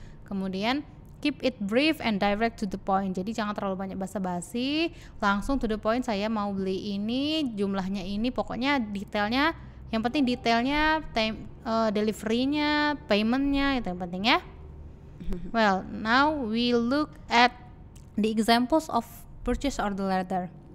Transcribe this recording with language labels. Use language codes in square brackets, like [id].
[en] Kemudian keep it brief and direct to the point. [id] Jadi jangan terlalu banyak basa-basi, langsung to the point. Saya mau beli ini, jumlahnya ini, pokoknya detailnya. Yang penting detailnya, deliverynya, paymentnya, itu yang penting ya. [en] Well, now we look at the examples of purchase order letter.